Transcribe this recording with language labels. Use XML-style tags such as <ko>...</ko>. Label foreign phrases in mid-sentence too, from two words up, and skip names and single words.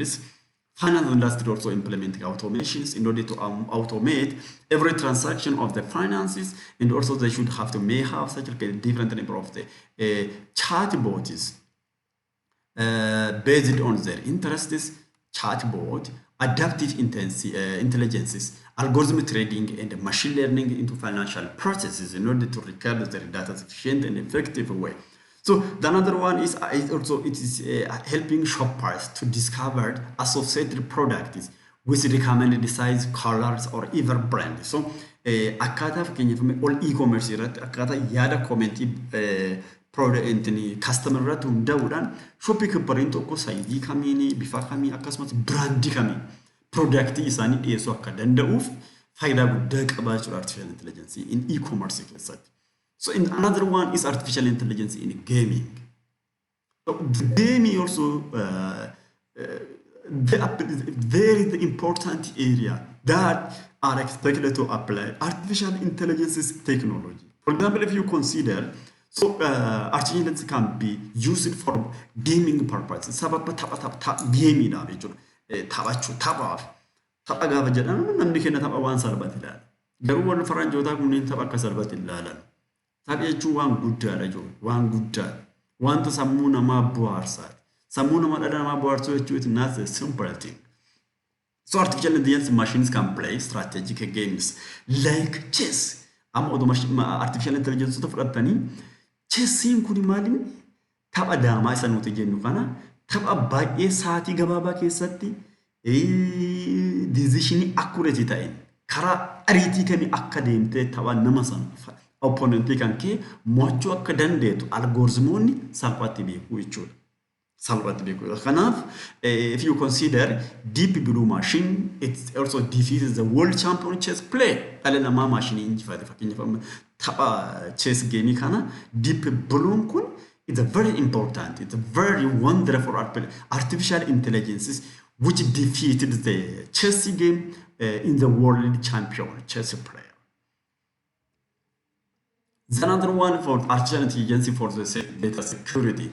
<en>Finance industry also implementing automations in order to automate every transaction of the finances, and also they should have to may have such a different number of the chatbots based on their interests, chatbot, adaptive intelligences, algorithm trading, and machine learning into financial processes in order to record their data efficient and effective way. So the another one is helping shoppers to discover associated products with recommended size, colors, or even brand.</en> <om>So akkaataa fakkeenyaaf</om> <en>all e-commerce</en> <om>irratti akkaataa yaada commentii</om> <en>product customer</en> <om>irratti hundaa'uudhaan</om> <en>shopping company</en> <om>tokko saayizii kamiin bifa kamii akkasumas brandii kamiin product isaanii dhiyeessuu akka danda'uuf faayidaa guddaa qabaachuu</om> <en>artificial intelligence in e-commerce</en> <om>keessatti.</om> <en>So in another one is artificial intelligence in gaming. So the game also very important area that are expected to apply artificial intelligence technology. For example, if you consider, so artificial intelligence can be used for gaming purposes.</en> <om>Sababa gaming dha jechuudha. Taphachuu tapha gaafa jedhamu namni kenna tapha waan salphaati ilaala. Garuu warri faranjootaa kunneen tapha akka salphaatti ilaalan. Tapha jechuun waan guddaadha jechuudha. Waan guddaa. Wanta sammuu namaa bohaarsaati. Sammuu nama dhala namaa bohaarsuu jechuun</om> <en>it's not a simple thing. So artificial intelligence machines can play strategic games like chess.</en> <om>Amma oduu</om> <en>artificial intelligence</en> <om>fudhatanii chessiin kun maaliin tapha daamaa isa nuti jennu kana tapha baay'ee sa'aatii gabaabaa keessatti</om> <en>decision accurate</en> <om>ta'een karaa ariitii kamii akka deemtee tapha nama sana opponent kan kee mo'achuu akka dandeetu algoritmoonni salphaatti beeku jechuudha. Salphaatti beeku.</om> <en>Kanaaf if you consider deep blue machine, it also defeats the world champion chess player.</en> <om>Dhala namaa maashinii injifate fakkeenyaaf tapha</om> <en>chess game</en> <om>kana deep blue kun</om> <en>it's a very important, it's a very wonderful artificial intelligence which defeated the chess game in the world champion chess player. The another one for artificial intelligence for the data security.</en>